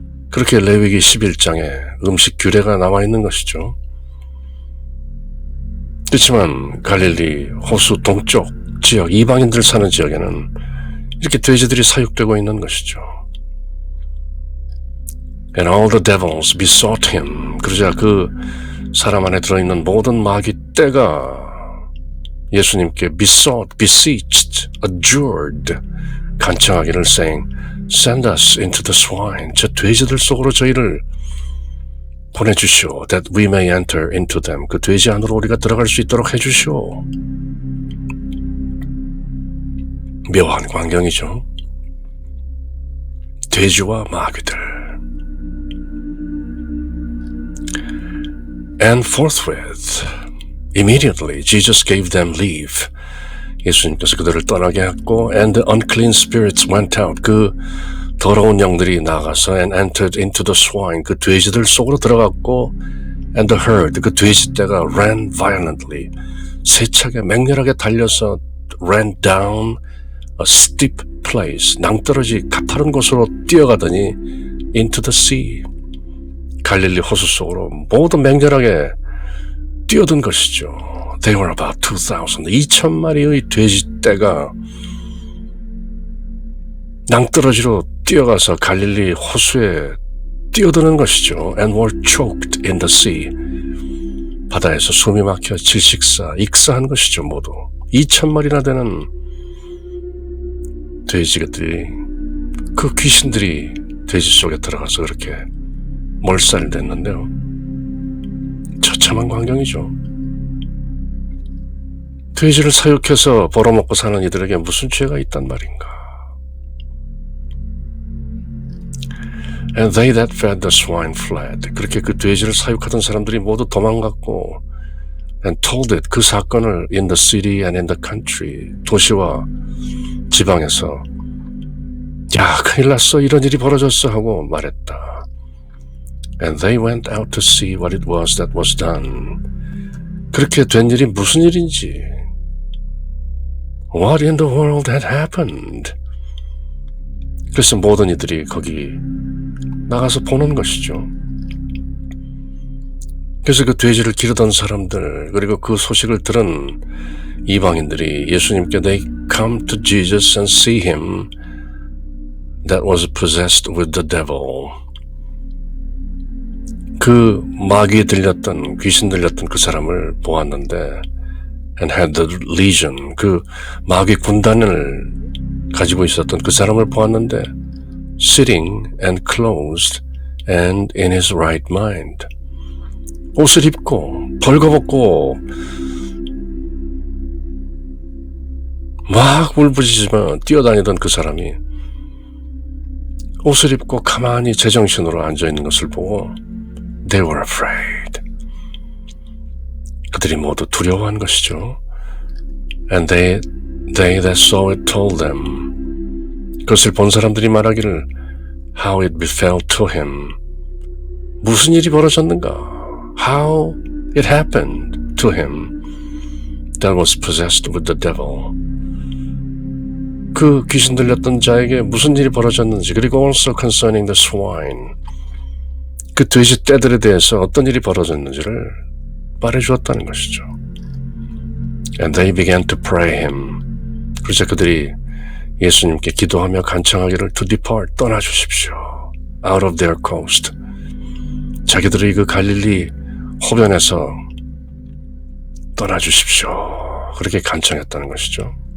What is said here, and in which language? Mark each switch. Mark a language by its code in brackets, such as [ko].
[ko] 그렇게 레위기 11장에 음식 규례가 나와 있는 것이죠. 그렇지만 갈릴리 호수 동쪽 지역, 이방인들 사는 지역에는 이렇게 돼지들이 사육되고 있는 것이죠. [en] And all the devils besought him. [ko] 그러자 그 사람 안에 들어있는 모든 마귀 떼가 예수님께 [en] besought, beseeched, adjured, [ko] 간청하기를 [en] saying, send us into the swine. [ko] 저 돼지들 속으로 저희를 보내주시오. [en] That we may enter into them. [ko] 그 돼지 안으로 우리가 들어갈 수 있도록 해주시오. 묘한 광경이죠. 돼지와 마귀들. [en] And forthwith, immediately, Jesus gave them leave. [ko] 예수님께서 그들을 떠나게 했고, [en] and the unclean spirits went out. [ko] 그 더러운 영들이 나가서 [en] and entered into the swine. [ko] 그 돼지들 속으로 들어갔고, [en] and the herd. [ko] 그 돼지떼가 [en] ran violently. [ko] 세차게 맹렬하게 달려서 [en] ran down a steep place. [ko] 낭떠러지 가파른 곳으로 뛰어가더니 [en] into the sea. [ko] 갈릴리 호수 속으로 모두 맹렬하게 뛰어든 것이죠. [en] They were about [ko] 2,000마리의 돼지떼가 낭떠러지로 뛰어가서 갈릴리 호수에 뛰어드는 것이죠. [en] And were choked in the sea. [ko] 바다에서 숨이 막혀 익사한 것이죠. 모두 2,000마리나 되는 돼지들이, 그 귀신들이 돼지 속에 들어가서 그렇게 몰살됐는데요. 처참한 광경이죠. 돼지를 사육해서 벌어먹고 사는 이들에게 무슨 죄가 있단 말인가. [en] And they that fed the swine fled. [ko] 그렇게 그 돼지를 사육하던 사람들이 모두 도망갔고, [en] and told it, [ko] 그 사건을 [en] in the city and in the country, [ko] 도시와 지방에서, 야, 큰일 났어, 이런 일이 벌어졌어 하고 말했다. [en] And they went out to see what it was that was done. [ko] 그렇게 된 일이 무슨 일인지, [en] what in the world had happened. [ko] 그래서 모든 이들이 거기 나가서 보는 것이죠. 그래서 그 돼지를 기르던 사람들, 그리고 그 소식을 들은 이방인들이 예수님께 [en] they come to Jesus and see him that was possessed with the devil. [ko] 그 마귀에 들렸던, 귀신 들렸던 그 사람을 보았는데 [en] and had the legion, [ko] 그 마귀 군단을 가지고 있었던 그 사람을 보았는데 [en] sitting and clothed and in his right mind. [ko] 옷을 입고 벌거벗고 막 울부짖으며 뛰어다니던 그 사람이 옷을 입고 가만히 제정신으로 앉아있는 것을 보고 [en] They were afraid. [ko] 그들이 모두 두려워한 것이죠. [en] And they that saw it told them. [ko] 그것을 본 사람들이 말하기를 [en] How it befell to him. [ko] 무슨 일이 벌어졌는가? [en] How it happened to him that was possessed with the devil. [ko] 그 귀신 들렸던 자에게 무슨 일이 벌어졌는지, 그리고 [en] also concerning the swine. [ko] 그 돼지 떼들에 대해서 어떤 일이 벌어졌는지를 말해주었다는 것이죠. [en] And they began to pray him. [ko] 그래서 그들이 예수님께 기도하며 간청하기를 [en] to depart, [ko] 떠나주십시오. [en] out of their coast. [ko] 자기들이 그 갈릴리 호변에서 떠나주십시오. 그렇게 간청했다는 것이죠.